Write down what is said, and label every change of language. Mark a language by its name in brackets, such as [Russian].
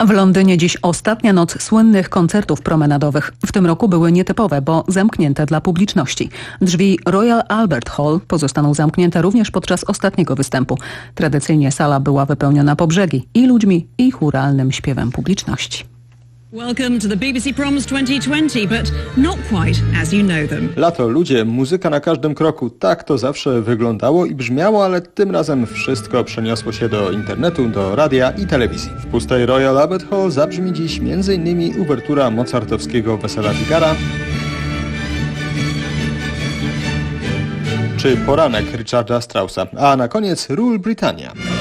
[Polish] W Londynie dziś ostatnia noc słynnych koncertów promenadowych. W tym roku były nietypowe, bo zamknięte dla publiczności. Drzwi Royal Albert Hall pozostaną zamknięte również podczas ostatniego występu. Tradycyjnie sala była wypełniona po brzegi i ludźmi, i churalnym śpiewem publiczności. [English] Welcome to the BBC Proms 2020, but not quite as you know them. [Polish] Lato, ludzie, muzyka na każdym kroku. Tak to zawsze wyglądało i brzmiało, ale tym razem wszystko przeniosło się do internetu, do radia i telewizji. W pustej Royal Albert Hall zabrzmi dziś m.in. uwertura mozartowskiego Wesela Figara czy poranek Richarda Straussa, a na koniec Rule Britannia.